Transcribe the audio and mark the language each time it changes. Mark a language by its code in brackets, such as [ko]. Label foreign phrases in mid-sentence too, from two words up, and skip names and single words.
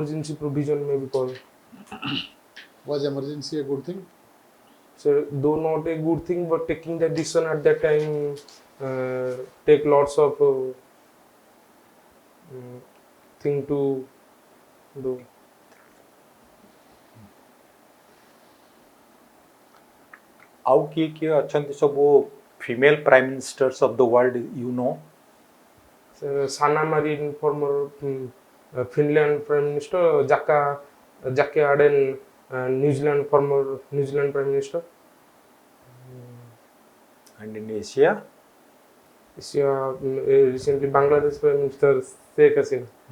[en] and the emergency provision may be called. Was emergency a good thing? So though not a good thing, but taking that decision at that time take lots of thing to do. [or] ଆଉ କିଏ କିଏ ଅଛନ୍ତି ସବୁ [en] female prime ministers of the world you know? Sanna Marin, former Finland Prime Minister, Jackie Arden, New Zealand, former New Zealand Prime Minister. And in Asia? Recently Bangladesh Prime Minister Sheikh Hasina.